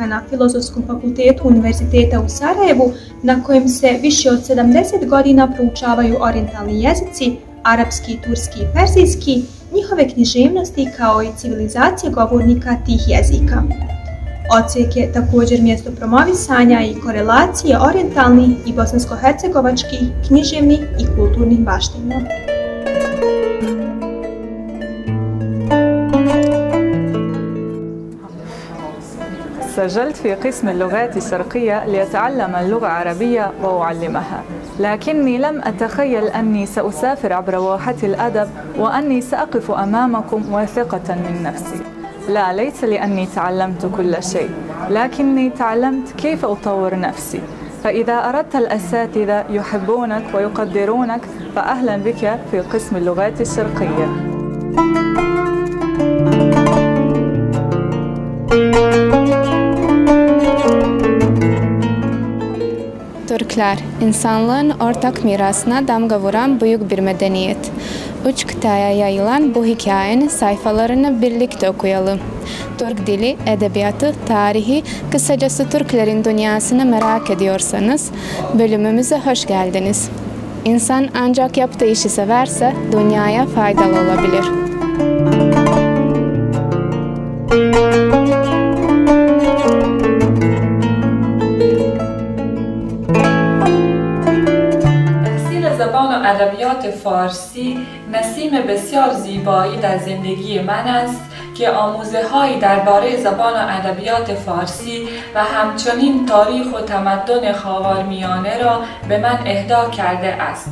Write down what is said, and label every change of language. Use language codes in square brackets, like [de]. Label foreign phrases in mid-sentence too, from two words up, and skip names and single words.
[bs] na Filozofskom fakultetu Univerziteta u Sarajevu, na kojem se više od 70 godina proučavaju orijentalni jezici, arapski, turski i perzijski, njihove književnosti kao i civilizacije govornika tih jezika. Odsjek je također mjesto promovisanja i korelacije orijentalnih i bosansko-hercegovačkih, književnih i kulturnih baština. [ar] سجلت في قسم اللغات الشرقية لأتعلم اللغة العربية وأعلمها، لكني لم أتخيل أني سأسافر عبر واحات الأدب وأني سأقف أمامكم واثقة من نفسي. لا، ليس لأني تعلمت كل شيء، لكني تعلمت كيف أطور نفسي. فإذا أردت الأساتذة يحبونك ويقدرونك فأهلا بك في قسم اللغات الشرقية. [tr] Türkler, insanlığın ortak mirasına damga vuran büyük bir medeniyet. 3 kıtaya yayılan bu hikayenin sayfalarını birlikte okuyalım. Türk dili, edebiyatı, tarihi, kısacası Türklerin dünyasını merak ediyorsanız bölümümüze hoş geldiniz. İnsan ancak yaptığı işi severse dünyaya faydalı olabilir. [fa] زبان و ادبیات فارسی نسیم بسیار زیبایی در زندگی من است که آموزه‌هایی درباره زبان و ادبیات فارسی و همچنین تاریخ و تمدن خاورمیانه را به من اهدا کرده است.